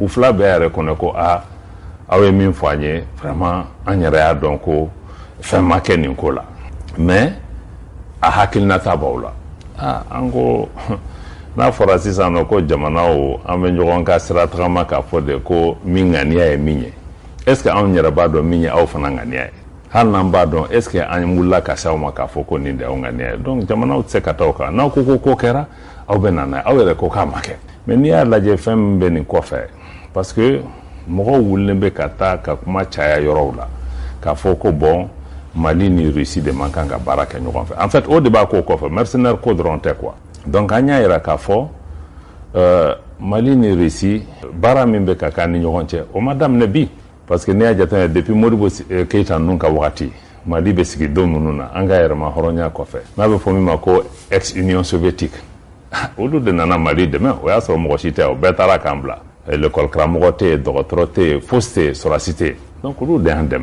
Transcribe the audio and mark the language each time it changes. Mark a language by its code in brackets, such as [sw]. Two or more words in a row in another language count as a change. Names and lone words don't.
[bm] fila bɛɛ yɛrɛ kɔnɔ ko aw ye min fɔ an ye vraiment an yɛrɛ y'a dɔn ko fɛn ma kɛ nin ko la [fr] mais a hakilinata [bm] b'aw la an ko n'a fɔra sisan nɔ ko jamanaw an bɛ ɲɔgɔn ka sira tagama k'a fɔ de ko min ŋaniya ye min ye [fr] est ce que [bm] anw yɛrɛ b'a dɔn min ye aw fana ŋaniya ye hali n'an b'a dɔn [fr] est ce que [bm] an wulila ka se aw ma k'a fɔ ko nin de y'aw ŋaniya ye donc jamanaw tɛ se ka taa o kan n'aw ko ko kɛra aw bɛ na n'a ye aw yɛrɛ ko k'a ma kɛ mais n'i y'a lajɛ fɛn min bɛ nin kɔfɛ [fr] parce que [bm] mɔgɔw wulilen bɛ ka taa ka kuma caya yɔrɔw la k'a fɔ ko bon Mali ni Russie de man kan ka baara kɛ ɲɔgɔn fɛ [fr] en fait [bm] o de b'a ko kɔfɛ mercenaire ko dɔrɔn tɛ quoi donc an y'a yira k'a fɔ Mali ni Russie baara min bɛ ka k'an ni ɲɔgɔn cɛ o ma daminɛ bi [fr] parce que [bm] n'i y'a jateminɛ depuis Modibo Keita ninnu ka wagati Mali bɛ sigi don minnu na an ka yɛrɛma hɔrɔnya kɔfɛ n'a bɛ fɔ min ma ko [fr] ex Union soviétique [bm] olu de nana Mali dɛmɛ o y'a sɔrɔ mɔgɔ si tɛ o bɛɛ taara k'an bila l'école karamɔgɔ tɛ yen dɔgɔtɔrɔ tɛ yen fosi tɛ yen sɔrɔsi tɛ yen donc olu de y'an